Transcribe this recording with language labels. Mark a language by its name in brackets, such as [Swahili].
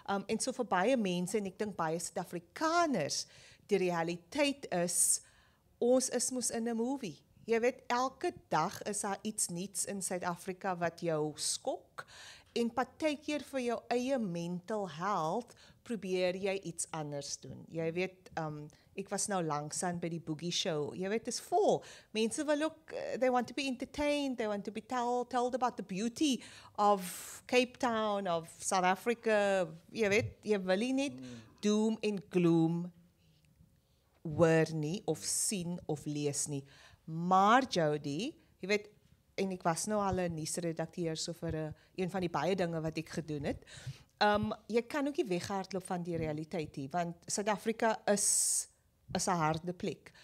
[Afrikaans] En so vir baie mense, en ek dink baie Suid-Afrikaners, die realiteit is, ons is mos in 'n movie. Jy weet, elke dag is daar iets nuuts in Suid-Afrika wat jou skok, en partykeer vir jou eie mental health, probeer jy iets anders doen. Jy weet, ek was nou langsaan by die Boogie Show. Jy weet, is vol. Mense wil ook, [English] they want to be entertained, they want to be told about the beauty of Cape Town, of South Africa. [Afrikaans] Jy weet, jy wil nie net doom en gloom hoor nie, of sien, of lees nie. Maar Jody, jy weet, en ek was nou al 'n nuusredakteur so vir een van die baie dinge wat ek gedoen het. Jy kan ook nie weghardloop van die realiteit nie, want Suid-Afrika is 'n harde plek.